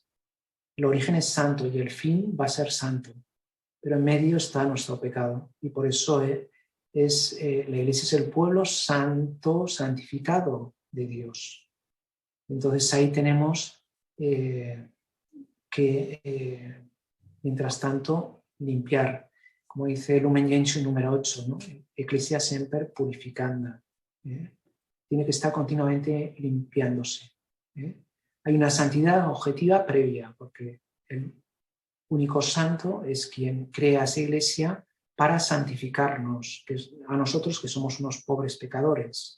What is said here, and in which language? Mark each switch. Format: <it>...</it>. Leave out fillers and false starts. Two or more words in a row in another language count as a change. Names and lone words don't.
<es>El origen es santo y el fin va a ser santo, pero en medio está nuestro pecado y por eso la Iglesia es el pueblo santo, santificado de Dios. Entonces ahí tenemos que, mientras tanto, limpiar, como dice Lumen Gentium número 8, ¿no?</es> <la>Ecclesia semper purificanda.</la> <es>Tiene que estar continuamente limpiándose. Hay una santidad objetiva previa, porque el único santo es quien crea esa Iglesia para santificarnos, a nosotros que somos unos pobres pecadores.</es>